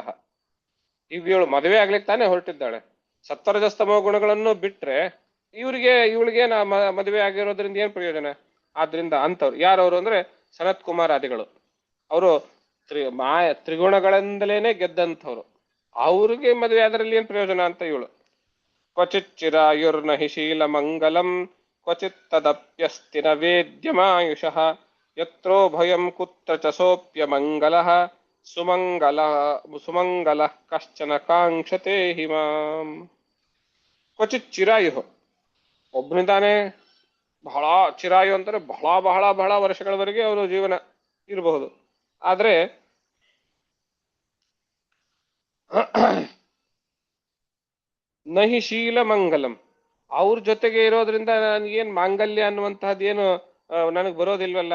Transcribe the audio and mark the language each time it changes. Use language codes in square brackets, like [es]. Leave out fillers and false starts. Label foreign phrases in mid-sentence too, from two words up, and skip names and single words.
[kn] ಈಗ ಇವಳು ಮದುವೆ ಆಗ್ಲಿಕ್ಕೆ ತಾನೇ ಹೊರಟಿದ್ದಾಳೆ. ಸತ್ವರಜಸ್ತಮೋ ಗುಣಗಳನ್ನು ಬಿಟ್ರೆ ಇವಳಿಗೆ ಮದುವೆ ಆಗಿರೋದ್ರಿಂದ ಏನ್ ಪ್ರಯೋಜನ? ಆದ್ರಿಂದ ಅಂತವ್ರು ಯಾರವರು ಅಂದ್ರೆ ಸನತ್ ಕುಮಾರಾದಿಗಳು. ಅವರು ತ್ರಿಗುಣಗಳಿಂದಲೇನೆ ಗೆದ್ದಂಥವ್ರು. ಅವ್ರಿಗೆ ಮದುವೆ ಅದರಲ್ಲಿ ಏನ್ ಪ್ರಯೋಜನ ಅಂತ ಇವಳು. [sa] ಕ್ವಚಿತ್ ಚಿರಾಯುರ್ನಹಿ ಶೀಲ ಮಂಗಲಂ ಕ್ವಚಿತ್ ತದಪ್ಯಸ್ತಿ ನ ವೇದ್ಯಮಾಯುಷಃ ಯತ್ರೋ ಭಯಂ ಕುತ್ರ ಚ ಸೋಪ್ಯ ಮಂಗಲಃ ಸುಮಂಗಲ ಕಶ್ಚನ ಕಾಂಕ್ಷತೆ ಹಿಮಾಂ. ಕ್ವಚಿತ್ ಚಿರಾಯು, [kn] ಒಬ್ಬನಿದ್ದಾನೆ ಬಹಳ ಚಿರಾಯು ಅಂತಾರೆ, ಬಹಳ ಬಹಳ ಬಹಳ ವರ್ಷಗಳವರೆಗೆ ಅವರ ಜೀವನ ಇರಬಹುದು. ಆದ್ರೆ [sa] ನಹಿ ಶೀಲ ಮಂಗಲಂ, [kn] ಅವ್ರ ಜೊತೆಗೆ ಇರೋದ್ರಿಂದ ನನಗೇನ್ ಮಾಂಗಲ್ಯ ಅನ್ನುವಂತಹದ್ದು ಏನು ನನಗೆ ಬರೋದಿಲ್ವಲ್ಲ.